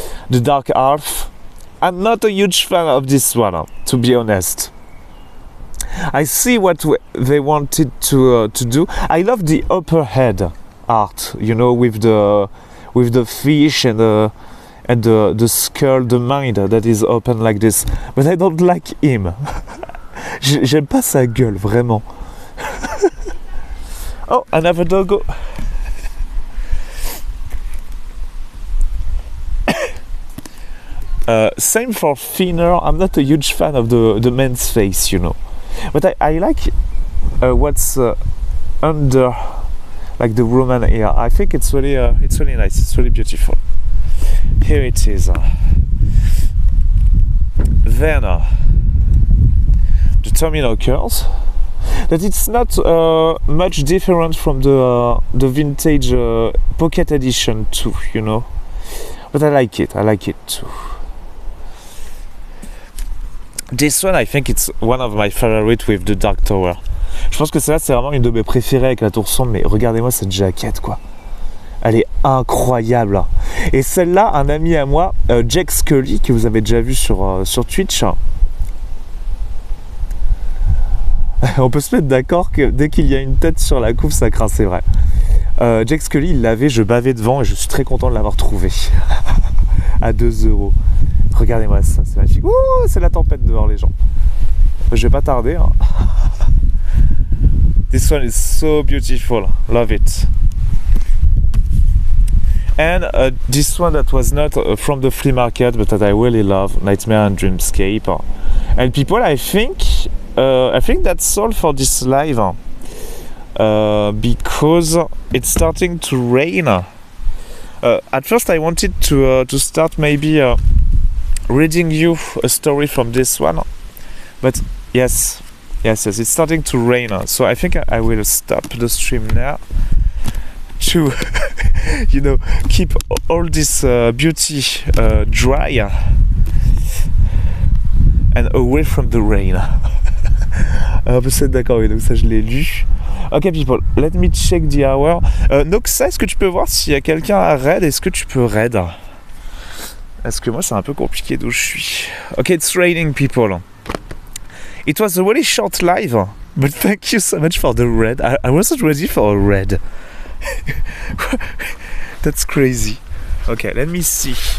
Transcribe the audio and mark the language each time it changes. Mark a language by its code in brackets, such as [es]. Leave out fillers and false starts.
[en] The Dark Half. I'm not a huge fan of this one, to be honest. I see what they wanted to do. I love the upper head art, you know, with the fish and the skull, the mind that is open like this. But I don't like him. [fr] J'aime pas sa gueule, vraiment. [en] Oh, another doggo. Same for Thinner. I'm not a huge fan of the man's face, you know. But I like what's under, like the Roman ear. I think it's really nice. It's really beautiful. Here it is. Then the Terminal Curls. That it's not much different from the vintage pocket edition too, you know. But I like it too. This one, I think it's one of my favorites with the Dark Tower. [fr] Je pense que celle-là, c'est vraiment une de mes préférées avec la tour sombre, mais regardez-moi cette jaquette, quoi. Elle est incroyable. Et celle-là, un ami à moi, Jack Scully, que vous avez déjà vu sur Twitch, On peut se mettre d'accord que dès qu'il y a une tête sur la couve, ça craint, c'est vrai. Jake Scully, il l'avait, je bavais devant et je suis très content de l'avoir trouvé. À 2€. Regardez-moi ça, c'est magnifique. Ouh, c'est la tempête dehors, les gens. Je vais pas tarder. Hein. [en] This one is so beautiful. Love it. And this one that was not from the flea market, but that I really love, Nightmare and Dreamscape. And people, I think that's all for this live. Because it's starting to rain. At first I wanted to start maybe reading you a story from this one, but yes, it's starting to rain, so I think I will stop the stream now to keep all this beauty dry and away from the rain. [fr] Vous êtes d'accord, oui, donc ça je l'ai lu. [en] Ok people, let me check the hour. [fr] Noxa, est-ce que tu peux voir s'il y a quelqu'un à raid? Est-ce que tu peux raid? Parce que moi c'est un peu compliqué d'où je suis. [en] Ok, it's raining people. It was a really short live, but thank you so much for the raid. I wasn't ready for a raid. That's crazy. Okay, let me see.